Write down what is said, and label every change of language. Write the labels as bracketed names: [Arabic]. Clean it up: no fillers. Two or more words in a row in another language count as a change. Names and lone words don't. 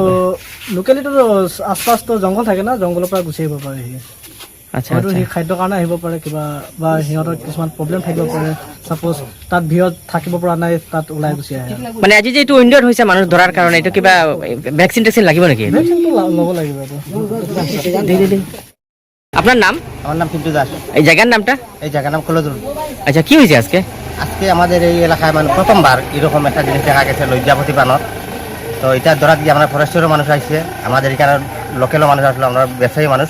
[Assamese] লোকেলিটিটো আশপাশটো জংঘল থাকে না, জংঘলৰ পৰা গুচি আহিব পাৰে সি। আচ্ছা, হয়তো সি খাদ্যৰ কাৰণে আহিব পাৰে কিবা, বা সিহঁতৰ কিছুমান প্ৰব্লেম থাকিব পাৰে। চাপ'জ তাত ভিৰত থাকিব পৰা নাই, তাত ওলাই গুচি আহে। মানে আজি যে এইটো উইণ্ডত হৈছে মানুহ ধৰাৰ কাৰণে, এইটো কিবা ভেকচিন টেকচিন লাগিব নেকি? ভেকচিনটো ল'ব লাগিব এইটো। [Bangla] আপনার নাম? আমার নাম পিন্টু দাস। এই জায়গার নামটা? এই জায়গার নাম কলেজ রোড। আচ্ছা, কি হয়েছে আজকে? আজকে আমাদের এই এলাকায় মানে প্রথমবার এরকম একটা জিনিস দেখা গেছে, লজ্জাবতী বানর। তো এটা ধরাত গিয়ে আমরা ফরেস্টেরও মানুষ আসছে, আমাদের এখানে লোকালও মানুষ আসলো, আমরা ব্যবসায়ী মানুষ।